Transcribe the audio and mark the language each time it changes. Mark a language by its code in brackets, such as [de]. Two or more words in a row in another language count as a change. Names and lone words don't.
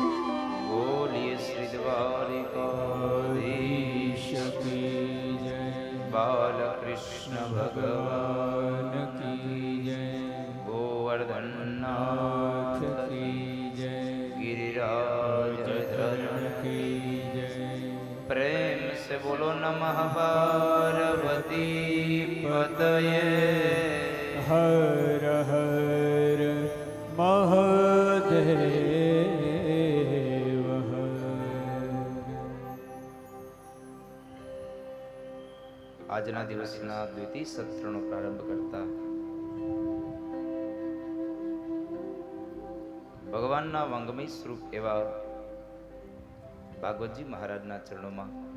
[gu] બોલીએ શ્રી દ્વારિકાધીશ [hi] की जय [gu] બાલકૃષ્ણ ભગવાન [hi] की जय [gu] ગોવર્ધનનાથ [hi] की जय [gu] गिरिराज धरण [hi] की जय प्रेम से बोलो नमः पार्वती पतये हर हर महादेव हर. [gu] આજના દિવસના દ્વિતીય સત્રનો પ્રારંભ કરતા ભગવાનના વાંગમય સ્વરૂપ એવા ભાગવતજી મહારાજના ચરણોમાં